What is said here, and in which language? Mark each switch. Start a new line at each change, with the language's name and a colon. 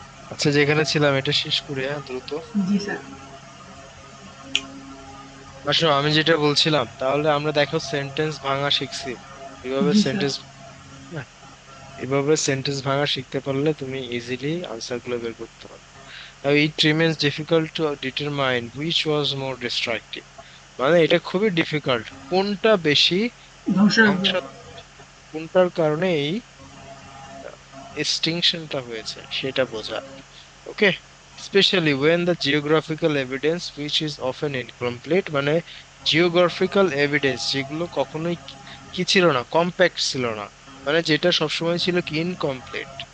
Bangla: আচ্ছা, যেখানে ছিলাম এটা শেষ করি, হ্যাঁ দ্রুত। জি স্যার। আসো, আমি যেটা বলছিলাম, তাহলে আমরা দেখো সেন্টেন্স ভাঙা শিখছি কিভাবে জি স্যার।
English: Sentence.
Bangla: এভাবে সেন্টেন্স ভাঙা শিখতে পারলে তুমি ইজিলি আনসার গুলো বের করতে পারবে।
English: Now it remains difficult to determine which was more destructive.
Bangla: মানে এটা খুবই ডিফিকাল্ট, কোনটা বেশি ধ্বংসাত্মক। ধ্বংসাত্মক, কোনটার কারণে এই এক্সটিংশনটা হয়েছে সেটা বোঝা। ওকে,
English: specially when the geographical evidence which is often incomplete,
Bangla: মানে জিওগ্রাফিক্যাল এভিডেন্স যেগুলো কখনোই কি ছিল না, কম্প্যাক্ট ছিল না, মানে যেটা সবসময় ছিল কি ইনকমপ্লিট।